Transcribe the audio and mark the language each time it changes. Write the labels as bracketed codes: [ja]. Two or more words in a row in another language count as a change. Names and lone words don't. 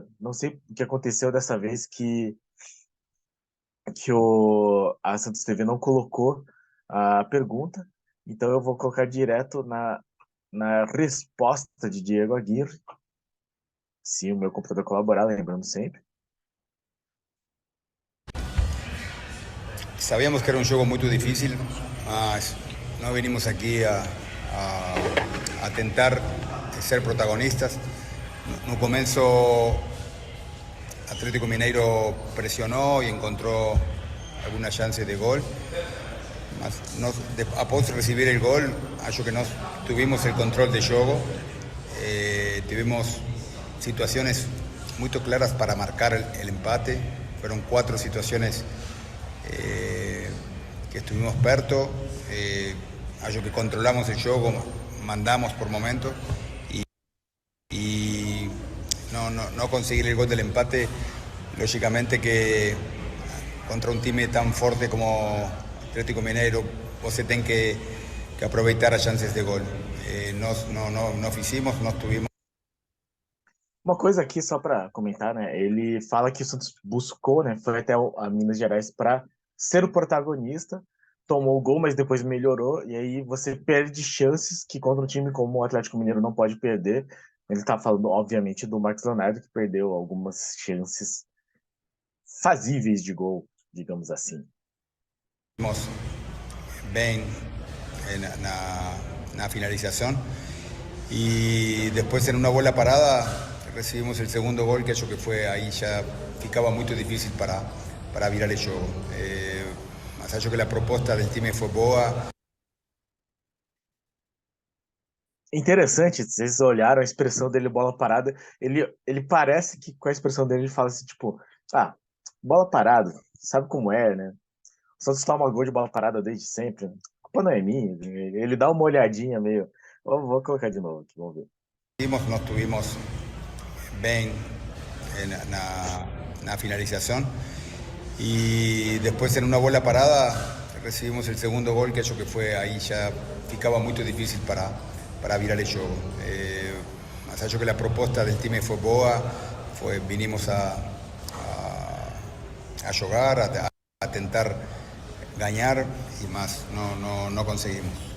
[pt] Não sei o que aconteceu dessa vez que a Santos TV não colocou a pergunta. Então eu vou colocar direto na resposta de Diego Aguirre, se o meu computador colaborar, lembrando sempre. [es] Sabíamos que era un juego muy difícil, mas no venimos aquí a tentar ser protagonistas. No comienzo Atlético Mineiro presionó y encontró algunas chances de gol. [pt] Mas após [es] recibir el gol, [pt] acho que nós [es] tuvimos el control de juego. Tuvimos situaciones muy claras para marcar el empate. Fueron 4 situaciones que estuvimos perto. [pt] Acho que [es] controlamos el juego, mandamos por momentos y no conseguir el gol del empate, lógicamente que contra un time tan fuerte como Atlético Mineiro, [pt] você tem que aproveitar as chances de gol. Nós não fizemos, nós tuvimos. Uma coisa aqui só para comentar, né? Ele fala que o Santos buscou, né? Foi até a Minas Gerais para ser o protagonista, tomou o gol, mas depois melhorou, e aí você perde chances que contra um time como o Atlético Mineiro não pode perder. Ele está falando, obviamente, do Marcos Leonardo, que perdeu algumas chances fazíveis de gol, digamos assim. Bem na [es] finalización y después en una bola parada recibimos el segundo gol, que yo que fue ahí ya ficaba muy difícil para virar el juego. Más allá que la propuesta del time fue boa. [pt] Interessante, vocês olharam a expressão dele, bola parada, ele parece que com a expressão dele ele fala assim, tipo, bola parada, sabe como é, né? O Santos toma gol de bola parada desde sempre. A culpa não é minha. Ele dá uma olhadinha meio. Vou colocar de novo aqui, vamos ver. [es] Nos tuvimos bien en la finalización y después en una bola parada recibimos el segundo gol, que yo que fue ahí ya ficaba muy difícil para virar el juego. Más allá que la propuesta del time fue boa, vinimos a jugar, a tentar ganar y más no conseguimos.